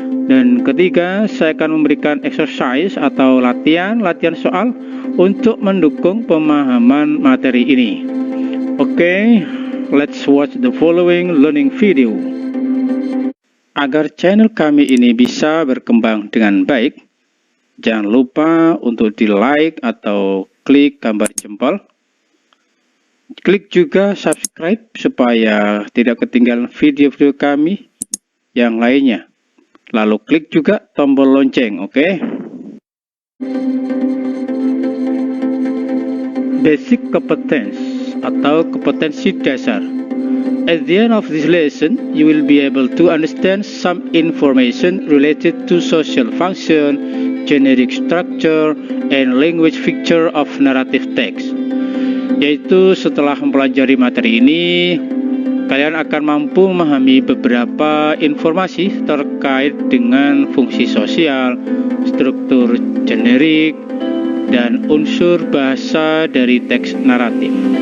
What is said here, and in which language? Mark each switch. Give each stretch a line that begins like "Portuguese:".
Indonesian: Dan ketiga, saya akan memberikan exercise atau latihan soal untuk mendukung pemahaman materi ini.
English: Oke, let's watch the following learning video.
Indonesian: Agar channel kami ini bisa berkembang dengan baik, jangan lupa untuk di like atau klik gambar jempol. Klik juga subscribe supaya tidak ketinggalan video-video kami yang lainnya. Lalu klik juga tombol lonceng, oke?
English: Basic competence
Indonesian: atau kompetensi dasar.
English: At the end of this lesson, you will be able to understand some information related to social function, generic structure, and language feature of narrative text.
Indonesian: Yaitu setelah mempelajari materi ini, kalian akan mampu memahami beberapa informasi terkait dengan fungsi sosial, struktur generik, dan unsur bahasa dari teks naratif.